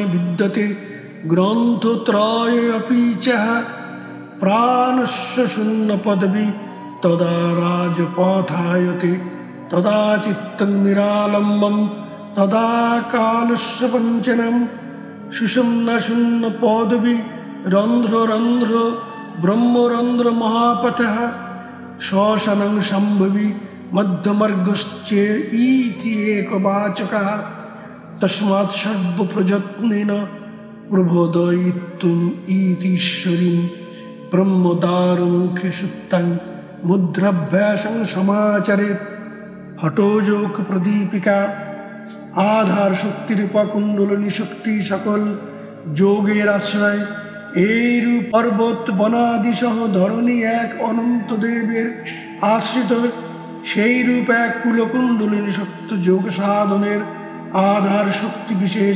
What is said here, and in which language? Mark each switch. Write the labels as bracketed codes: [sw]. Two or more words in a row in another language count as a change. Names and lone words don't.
[sa] বিদ্যতে গ্রন্থত্রয় অপি চ প্রাণস্য শূন্য পদবি তদা রাজপথায়তে তদা চিত্তং নিরালম্বম তদা কালস্য পঞ্চনম সুষুম্ন শূন্য পদবি রন্ধ্র রন্ধ্র ব্রহ্মরন্ধ্র মহাপথঃ শোষণং সম্ভবি মধ্যমার্গশ্চে ইতি একবাচকঃ। তস্মাৎ সর্বপ্রযত্নেন প্রবোধয়িতুম ইতীশ্বরীম ব্রহ্মদ্বারমুখে সুপ্তাং মুদ্রাভ্যাসং সমাচরেৎ। হঠযোগ প্রদীপিকা। [bn] আধার শক্তিরূপা কুণ্ডলিনী শক্তি সকল যোগের আশ্রয়। এইরূপ পর্বত বনাদি সহ ধরণী এক অনন্ত দেবের আশ্রিত, সেই রূপ এক কুলকুণ্ডলিনী শক্তি যোগ সাধনের আধার শক্তি বিশেষ।